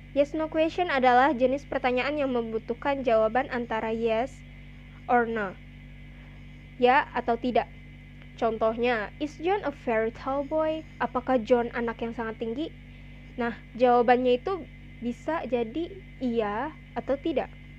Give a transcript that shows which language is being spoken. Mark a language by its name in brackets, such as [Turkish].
[Indonesian] Yes no question adalah jenis pertanyaan yang membutuhkan jawaban antara [English] yes or no. [Indonesian] Ya atau tidak. [English] Contohnya, is John a very tall boy? [Indonesian] Apakah John anak yang sangat tinggi? Nah, jawabannya itu bisa jadi iya atau tidak.